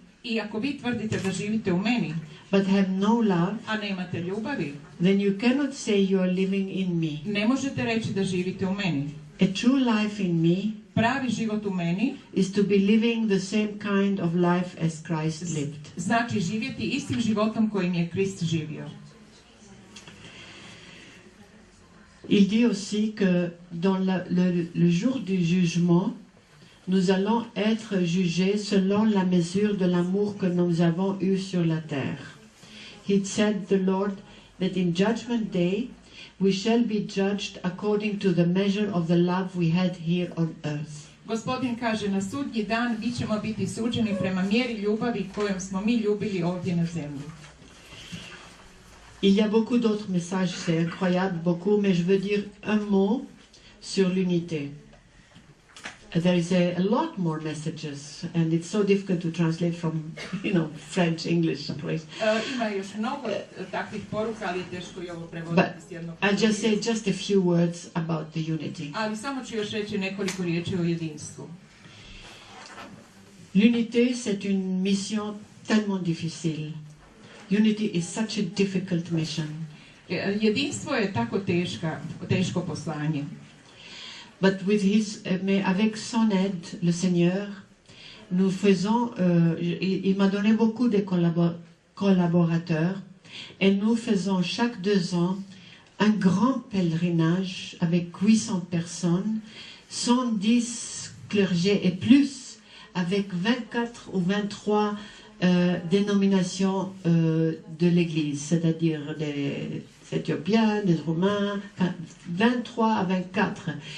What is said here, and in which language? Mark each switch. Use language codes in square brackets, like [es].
[hr] I ako vi tvrdite da živite u meni, [en] but have no love, [hr] a nemate ljubavi, [en] then you cannot say you are living in me. [hr] ne možete reći da živite u meni. [en] A true life in me [hr] Pravi život u meni [en] is to be living the same kind of life as Christ lived. [hr] znači živjeti istim životom kojim je Krist živio. [fr] Il dit aussi que dans le jour du jugement, nous allons être jugés selon la mesure de l'amour que nous avons eu sur la terre. [en] He said, the Lord, that in judgment day we shall be judged according to the measure of the love we had here on earth. [hr] Gospodin kaže, na sudnji dan vi ćemo biti suđeni prema mjeri ljubavi kojom smo mi ljubili ovdje na zemlji. [fr] Il y a beaucoup d'autres messages, c'est incroyable, beaucoup, mais je veux dire un mot sur l'unité. [en] There is a lot more messages, and it's so difficult to translate from, French, English, please. [hr] Ima još mnogo takvih poruka, ali je teško i ovo [en] But [hr] prevoditi s jednog. [en] I'll just say just a few words about the unity. [hr] Ali samo ću još reći nekoliko riječi o jedinstvu. [fr] L'unité, c'est une mission tellement difficile. [en] Unity is such a difficult mission. [hr] Jedinstvo je tako teško poslanje. [fr] But mais avec son aide, le Seigneur, nous faisons, il m'a donné beaucoup de collaborateurs, et nous faisons chaque 2 ans un grand pèlerinage avec 800 personnes, 110 clergés et plus, avec 24 ou 23 dénominations de l'Église, c'est-à-dire des Éthiopiens, des Roumains, 23 à 24.